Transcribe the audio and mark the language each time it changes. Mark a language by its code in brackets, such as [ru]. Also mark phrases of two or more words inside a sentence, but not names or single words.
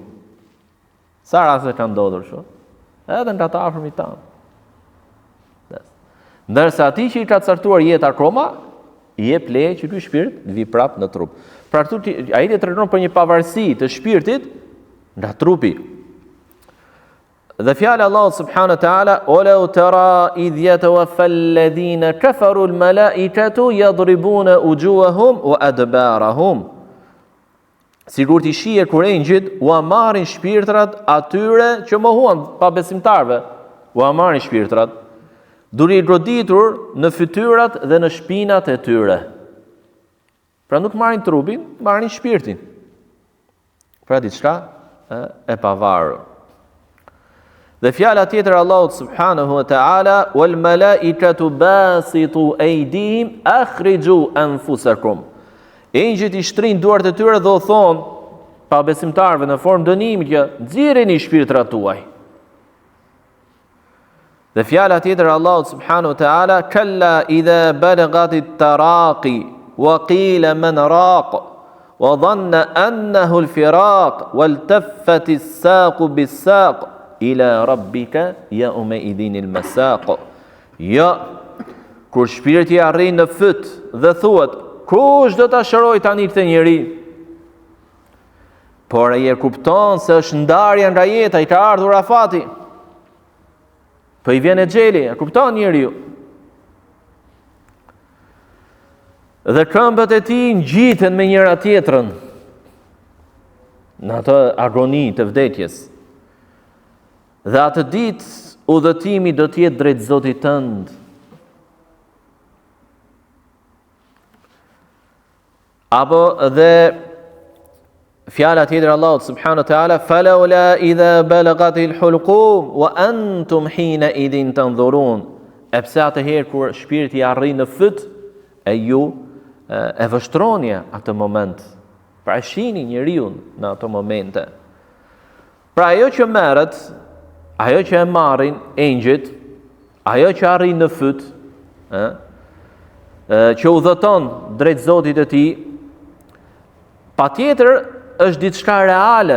[sq] Sa raste ka ndodhur kështu? Edhe nga të afërmit tanë. Ndërsa ati që i ka caktuar jetë akoma, i jep leje që ky shpirt vi prap në trup. Pra këtu ai tregon për një pavarësi të shpirtit nga trupi. Dhe fjala [ar] الله سبحانه وتعالى، ولو ترى إذ يتوفى الذين كفروا الملائكة يضربون وجوههم وأدبارهم." [sq] Sigur ti shije kur engjëjt u marrin shpirtrat atyre që mohuan pa besimtarve, u marrin shpirtrat, duke i goditur në fytyrat dhe në shpinat e tyre. Pra nuk marrin trupin, marrin shpirtin. Pra diçka e pavarur. Dhe fjala tjetër Allahut [ar] سبحانه وتعالى، والملائكة باسطو أيديهم أخرجوا أنفسكم." [sq] Engjëjt i shtrin duart e tyre dhe u thon pa besimtarve në formë dënimi që nxirreni shpirtrat tuaj. Dhe fjala tjetër Allahut [ar] سبحانه وتعالى، كلا إذا بلغت التراقي وقيل من راق وظن أنه الفراق والتفت الساق بالساق إلى ربك يومئذ المساق." [sq] Ja, kur shpirti arrin në fyt dhe thuhet, kush do ta shëroj tani këtë njeri? Por ai e kupton se është ndarja nga jeta, i ka ardhur afati. Po i vjen e xheli, e kupton njeriu. Dhe këmbët e tij ngjiten me njëra tjetrën në atë agoni të vdekjes. Dhe atë ditë udhëtimi do të jetë drejt Zotit tënd. Apo dhe fjala tjetër Allahut [ar] سبحانه وتعالى، فلولا إذا بلغت الحلقوم وأنتم حينئذ تنظرون." [sq] E pse atëherë kur shpirti arrin në fyt, e ju e vështroni atë moment. Pra e shihni njeriu në ato momente. Pra ajo që merret, ajo që e marrin engjëjt, ajo që arrin në fyt, që udhëton drejt Zotit të tij, patjetër është diçka reale.